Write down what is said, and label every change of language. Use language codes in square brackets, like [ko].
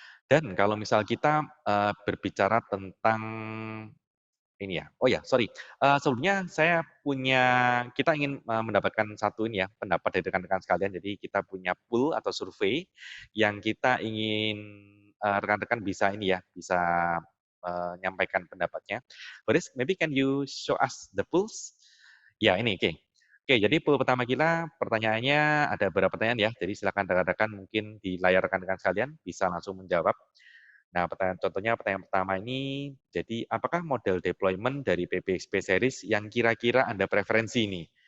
[id] Dan kalau misal kita berbicara tentang ini ya, oh ya, sorry. Sebelumnya saya kita ingin mendapatkan satu ini ya, pendapat dari rekan-rekan sekalian. Jadi kita punya pool atau survei yang kita ingin rekan-rekan bisa ini ya, bisa menyampaikan pendapatnya. [en] Boris, maybe can you show us the pools? [id] Ya, ini, oke. Oke, jadi pool pertama kita, pertanyaannya ada beberapa pertanyaan ya. Jadi silakan rekan-rekan mungkin di layar rekan-rekan sekalian bisa langsung menjawab. Nah, pertanyaan pertama ini, jadi apakah model deployment dari PABX series yang kira-kira Anda preferensi ini?